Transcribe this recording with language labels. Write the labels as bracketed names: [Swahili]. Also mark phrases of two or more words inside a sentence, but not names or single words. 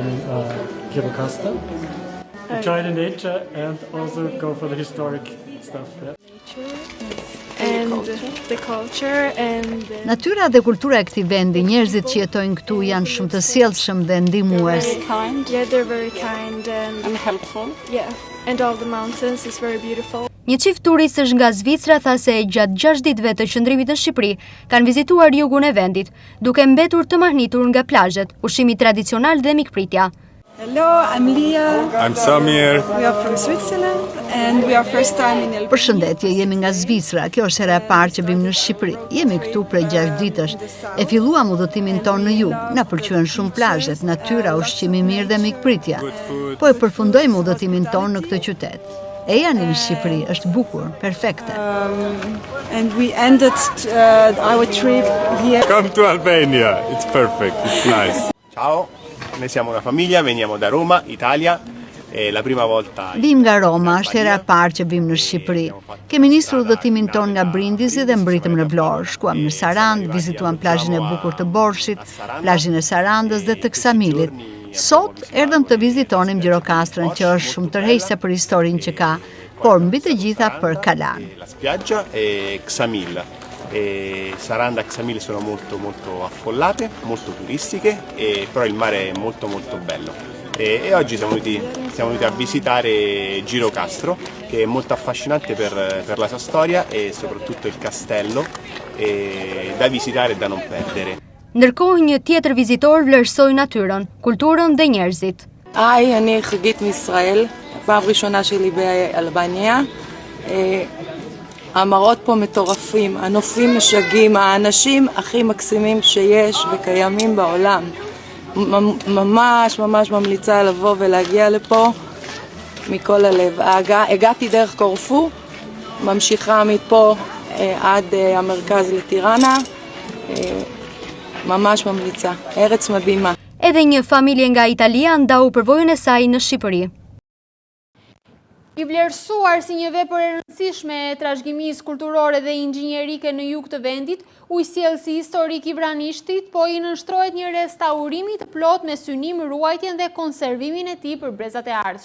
[Albanian] Natyra dhe kultura e këtij vendi, njerëzit që jetojnë këtu janë shumë të sjellshëm dhe ndihmues. Një çift turistësh nga Zvicra tha se gjatë 6 ditëve të qëndrimit në Shqipëri kanë vizituar jugun e vendit, duke mbetur të mahnitur nga plazhet, ushqimi tradicional dhe mikpritja. [English] Hello, I'm Lia. I'm Samir. We are from Switzerland and we are first time in El. [Albanian] Përshëndetje, jemi nga Zvicra. Kjo është hera e parë që vim në Shqipëri. Jemi këtu prej 6 ditësh. E filluam udhëtimin tonë në jug. Na pëlqyen shumë plazhet, natyra, ushqimi i mirë dhe mikpritja. Po e përfundojmë udhëtimin tonë në këtë qytet. E janë në Shqipëri, është bukur, perfekte. [English] And we ended our trip here. Come to Albania. It's perfect. It's nice. [Italian] Ciao. Noi siamo una famiglia, veniamo da Roma, Italia. La prima volta. [Albanian] Vim nga Roma, është hera e parë që vim në Shqipëri. Kemi nisur udhëtimin ton nga Brindisi dhe mbritëm në Vlorë. Shkuam në Sarandë, vizituam plazhin e bukur të Borshit, plazhin e Sarandës dhe të Ksamilit. Sot erdhëm të vizitonim Gjirokastrën, që është shumë tërheqëse për historinë që ka, por mbi të gjitha për Kalan. [Italian] La spiaggia e Ksamil. Saranda e Xamil sono molto affollate, molto turistiche, però il mare è molto bello. E oggi siamo venuti a visitare Gjirokastro, che è molto affascinante per la sua storia e soprattutto il castello, da visitare e da non perdere. [Albanian] Ndërkohë një tjetër vizitor vlerësoi natyrën, kulturën dhe njerëzit. [Hebrew] היי, אני חגית מישראל, פעם ראשונה שלי באלבניה. המראות פה מטורפים, הנופים משגעים, האנשים הכי מקסימים שיש וקיימים בעולם. ממש ממליצה לבוא ולהגיע לפה מכל הלב. הגעתי דרך קורפו, ממשיכה מפה עד המרכז לטיראנה. ממש ממליצה, ארץ מדהימה. [Albanian] Edhe një familje nga Italia ndau përvojën e saj në Shqipëri. I vlerësuar si një vepër e rëndësishme e trashëgimisë kulturore dhe inxhinierike në jug të vendit, ujësjellësi historik i Vranishtit, po i nënshtrohet një restaurimi të plot me synim ruajtjen dhe konservimin e tij për brezat e ardhshëm.